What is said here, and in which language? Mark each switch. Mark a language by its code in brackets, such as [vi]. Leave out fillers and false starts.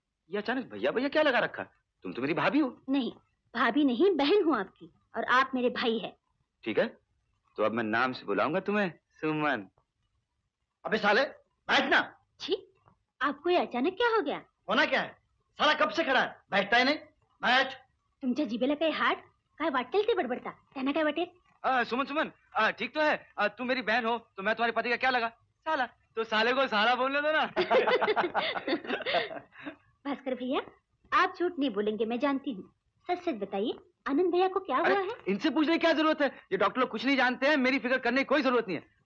[hi] ये अचानक भैया भैया क्या लगा रखा? तुम तो मेरी भाभी हो। नहीं, भाभी नहीं, बहन हूँ आपकी, और आप मेरे भाई है। ठीक है, तो अब मैं नाम से बुलाऊंगा तुम्हें सुमन। अबे साले बैठना। छी, आपको ये अचानक क्या हो गया? होना क्या है, साला कब से खड़ा है, बैठता ही नहीं। बैठ। [mr] तुमच्या जिभेला काही हाड काय वाटेल ते बडबडता, त्यांना काय वाटेल? [hi] सुमन सुमन, ठीक तो है, तुम मेरी बहन हो तो मैं तुम्हारे पति का क्या लगा? साला। तो साले को साला बोलने दो ना। भास्कर भैया, आप झूठ नहीं बोलेंगे, मैं जानती हूँ। सच सच बताइए, आनंद भैया को क्या हुआ है? इनसे पूछने की क्या जरूरत है? ये डॉक्टर लोग कुछ नहीं जानते हैं, मेरी फिक्र करने की कोई जरूरत नहीं है।